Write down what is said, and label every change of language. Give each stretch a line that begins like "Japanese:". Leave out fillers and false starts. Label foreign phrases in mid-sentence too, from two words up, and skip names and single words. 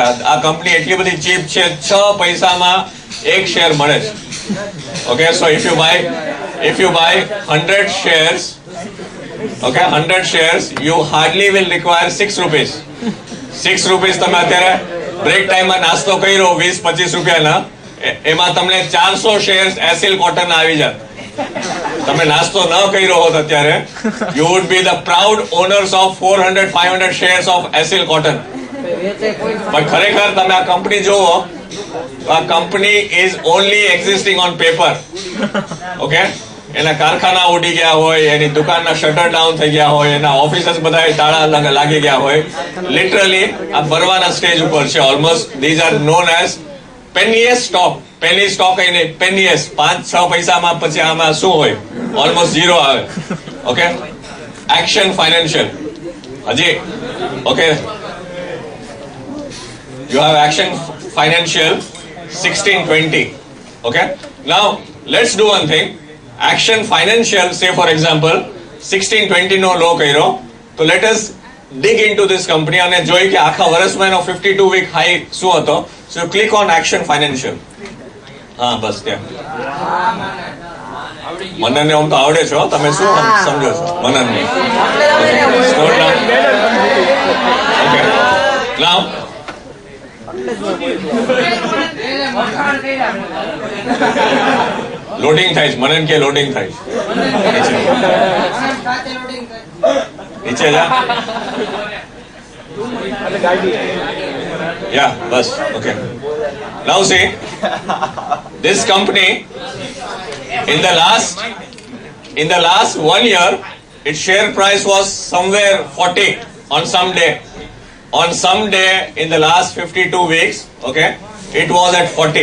Gujarati: આ કંપની એટલી બધી ચીપ છે, 6 પૈસામાં એક શેર મળે છે.
English: okay, so if you buy 100 shares, okay, 100 shares, you hardly will require 6 rupees.
Gujarati: 6 rupees તમે અત્યારે બ્રેક ટાઈમમાં નાસ્તો કર્યો 20-25 રૂપિયાના, એમાં તમને 400 શેર્સ એસેલ કોટન આવી જાય. તમે નાસ્તો ન કર્યો હોત અત્યારે,
English: you would be the proud owners of 400-500 shares of એસેલ કોટન.
Gujarati: વેચે કોઈ પણ ખરેખર તમે આ કંપની જોવો તો આ કંપની
English: is only existing on paper.
Gujarati: ઓકે, એના કારખાના ઉડી ગયા હોય, એની દુકાનના શટર ડાઉન થઈ ગયા હોય, એના ઓફિસીસ બધા તાળા લાગી ગયા હોય. લિટરલી આ બરવાના સ્ટેજ ઉપર છે.
English: almost these are known as pennies stock. penny stock
Gujarati: એને પેનીએસ 5-6 પૈસામાં પછી આમાં શું હોય?
English: almost zero
Gujarati: આવે. ઓકે, એક્શન ફાઇનાન્શિયલ હજી ઓકે,
English: you have Action Financial 1620. Okay, now let's do one thing.
Gujarati: Action Financial,
English: say for example
Gujarati: 1620 નો લો કર્યો, તો
English: let us dig into this company
Gujarati: અને જોઈ કે આખા વર્ષમાં એનો 52 week હાઈ શું હતો.
English: So you click on Action Financial.
Gujarati: હા બસ ત્યાં મનનને આમ તો આવડે છો, તમે શું સમજો છો મનનને?
English: Scroll down. Okay, now
Gujarati: લોડિંગ થાય છે. મનન કે લોડિંગ થાય છે. નીચે જા.
English: Yeah, બસ. Okay, now see this company in the last 1 year its share price was somewhere 40 on some day. On some day in the last 52 weeks, okay, it was at 40.